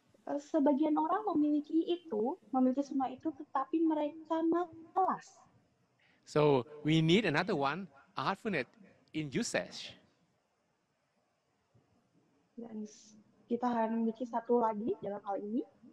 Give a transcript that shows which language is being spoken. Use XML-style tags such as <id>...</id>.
<id>Sebagian orang memiliki semua itu, tetapi mereka malas.</id> <en>So we need another one, artfulness in usage.</en> <id>Dan kita harus memiliki satu lagi dalam hal ini.</id>